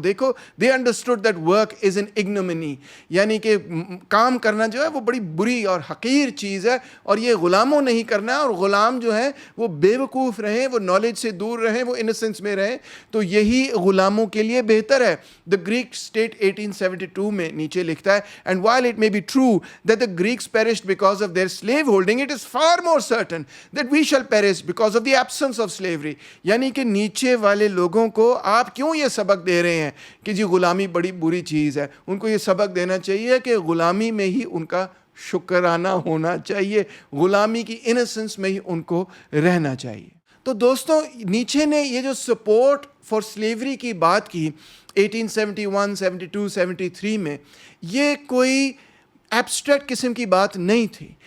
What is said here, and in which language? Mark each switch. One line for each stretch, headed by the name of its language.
Urdu: دیکھو,
English: they understood that work is an ignominy,
Urdu: یعنی کہ کام کرنا جو ہے وہ بڑی بری اور حقیر چیز ہے, اور یہ غلاموں نہیں کرنا ہے, اور غلام جو ہیں وہ بے وقوف رہیں, وہ نالج سے دور رہیں, وہ انوسنس میں رہیں, تو یہی غلاموں کے لیے بہتر ہے.
English: The Greek state 1872
Urdu: میں نیچے لکھتا ہے,
English: and while it may be true that the Greeks perished because of their slave holding, it is far more certain that we shall perish because of the absence of slavery.
Urdu: یعنی کہ نیچے والے لوگوں کو آپ کیوں یہ سبق دے رہے ہیں کہ جی غلامی بڑی بری چیز ہے؟ ان کو یہ سبق دینا چاہیے کہ غلامی میں ہی ان کا شکرانہ ہونا چاہیے, غلامی کی انوسنس میں ہی ان کو رہنا چاہیے. تو دوستوں, نیچے نے یہ جو سپورٹ فار سلیوری کی بات کی 1871, 72, 73 میں, یہ کوئی ایبسٹریکٹ قسم کی بات نہیں تھی.